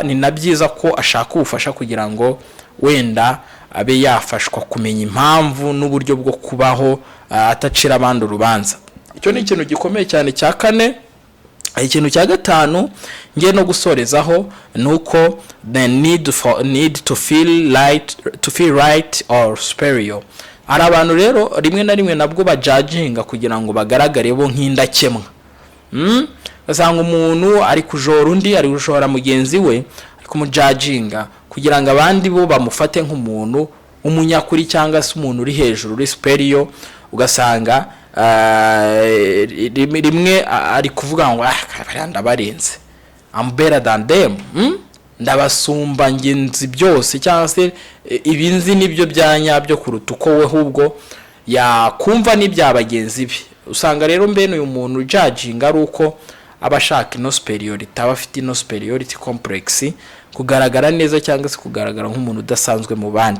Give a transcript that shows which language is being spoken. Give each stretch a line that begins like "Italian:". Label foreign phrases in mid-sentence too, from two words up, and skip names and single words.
Kinyarwanda: Ni na byiza ko ashaka ubufasha kugira ngo wenda abe yafashwa kumenya impamvu n'uburyo bwo kubaho atacira abandi urubanza. Icyo ni ikintu gikomeye cyane cya kane. Ikintu cya gatanu ngiye no gusorezaho nuko
English: the need to feel right or superior.
Kinyarwanda: Ari abantu rero rimwe na rimwe nabwo bajajinga kugira ngo bagaragare bo nk'indakemwa. Basanga umuntu ari kujora undi, ari gushora mugenzi we, ari kumujajinga kugira ngo abandi bo bamufate nk'umuntu umunyakuri cyangwa se umuntu uri hejuru, uri superior. Ugasanga rimwe ari kuvuga ngo ndabarenze,
English: I'm better than them,
Kinyarwanda: ndabasumba ngenzi byose, cyangwa se ibinzi nibyo byanyabyo kuruta uko we ahubwo yakumva n'ibyabagenzi be. Usanga rero mbene uyu muntu judging ari uko abashaka ino superiority, abafite ino
English: superiority complex,
Kinyarwanda: kugaragara neza cyangwa se kugaragara nk'umuntu udasanzwe mu bandi.